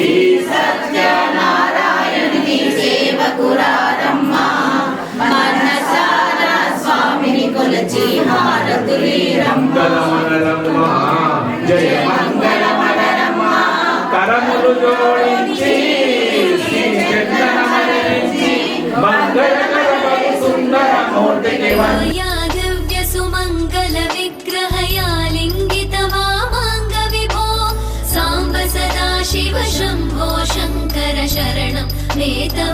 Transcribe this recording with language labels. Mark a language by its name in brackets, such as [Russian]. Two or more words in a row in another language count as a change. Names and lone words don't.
[Telugu] సత్యనారాయణుని సేవకురారమ్మా మనసారా స్వామిని కొలచి హారతులీరమ్మా మంగళమనరమ్మా జయ మంగళమనరమ్మా కరములు జోడించి శ్రీ చందనమరించి మంగళకరమగు సుందర మూర్తికి [Sanskrit] या दिव्य सुमङ्गल विग्रहया लिङ्गित वामाङ्ग विभो साम्ब सदा शिव शम्भो शङ्कर शरणं मे तव